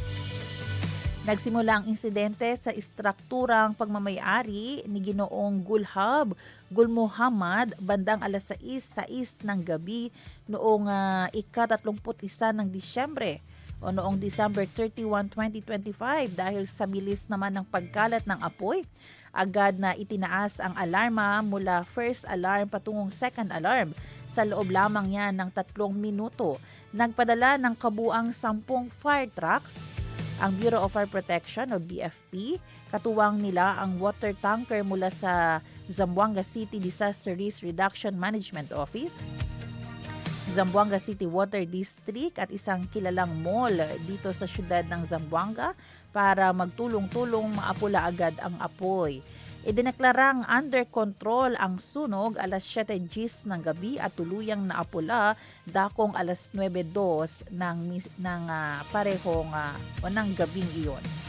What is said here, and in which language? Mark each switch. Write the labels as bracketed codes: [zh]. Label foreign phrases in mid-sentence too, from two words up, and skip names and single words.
[tl] Nagsimula ang insidente sa istrukturang pagmamayari ni Ginoong Gul Muhammad bandang alas 6:06 ng gabi noong ika-31 ng Disyembre o noong December 31, 2025. Dahil sa bilis naman ng pagkalat ng apoy, agad na itinaas ang alarma mula [en] first alarm [tl] patungong [en] second alarm. [tl] Sa loob lamang yan ng 3 minuto, nagpadala ng kabuang 10 [en] fire trucks [tl] ang Bureau of Fire Protection o BFP. Katuwang nila ang [en] water tanker [tl] mula sa Zamboanga City Disaster Risk Reduction Management Office, Zamboanga City Water District at isang kilalang mall dito sa syudad ng Zamboanga para magtulong-tulong maapula agad ang apoy. Idineklarang [en] under control [tl] ang sunog alas 7:10 ng gabi at tuluyang naapula dakong alas 9:02 ng parehong o ng gabing iyon.